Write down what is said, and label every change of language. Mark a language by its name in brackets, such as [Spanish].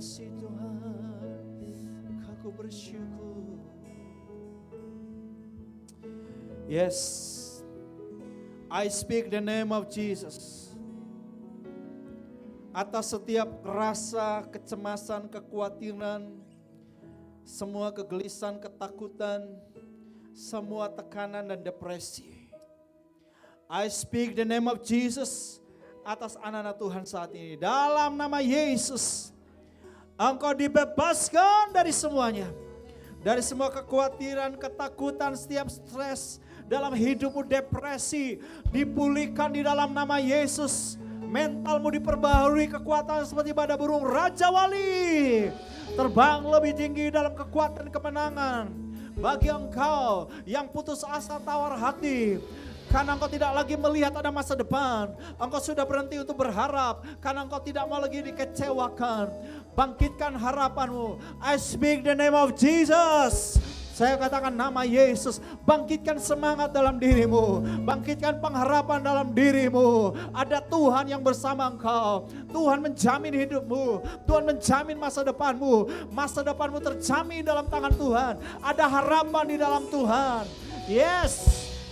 [Indonesian] kasih Tuhan, aku bersyukur. [English] Yes, I speak the name of Jesus. [Indonesian] Atas setiap rasa kecemasan, kekhawatiran, semua kegelisahan, ketakutan, semua tekanan dan depresi. [English] I speak the name of Jesus [Indonesian] atas anak-anak Tuhan saat ini. Dalam nama Yesus, engkau dibebaskan dari semuanya. Dari semua kekhawatiran, ketakutan, setiap stres dalam hidupmu, depresi, dipulihkan di dalam nama Yesus. Mentalmu diperbaharui, kekuatan seperti pada burung Raja Wali. Terbang lebih tinggi dalam kekuatan kemenangan. Bagi engkau yang putus asa, tawar hati, karena engkau tidak lagi melihat ada masa depan. Engkau sudah berhenti untuk berharap, karena engkau tidak mau lagi dikecewakan. Bangkitkan harapanmu. [English] I speak the name of Jesus. [Indonesian] Saya katakan nama Yesus, bangkitkan semangat dalam dirimu, bangkitkan pengharapan dalam dirimu. Ada Tuhan yang bersama engkau. Tuhan menjamin hidupmu, Tuhan menjamin masa depanmu. Masa depanmu terjamin dalam tangan Tuhan. Ada harapan di dalam Tuhan. Yes.